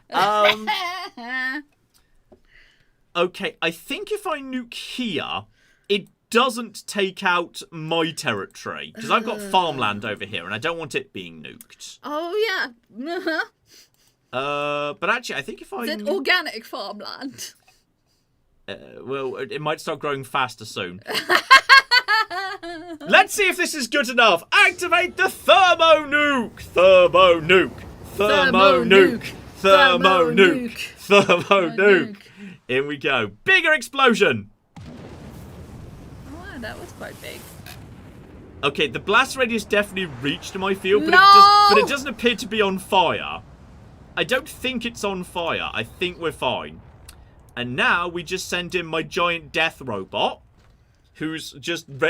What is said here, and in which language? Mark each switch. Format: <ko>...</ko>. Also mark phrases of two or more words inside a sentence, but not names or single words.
<en>Okay, I think if I nuke here, it doesn't take out my territory, because I've got farmland over here and I don't want it being nuked. Oh yeah. But actually I think if I... Is it organic farmland? Well, it might start growing faster soon. Let's see if this is good enough. Activate the thermo nuke. Thermo nuke. Thermo nuke. Thermo nuke. Thermo nuke. Here we go. Bigger explosion. That was quite big. Okay, the blast radius definitely reached my field, but, No! but it doesn't appear to be on fire. I don't think it's on fire. I think we're fine. And now we just send in my giant death robot, who's just...</en>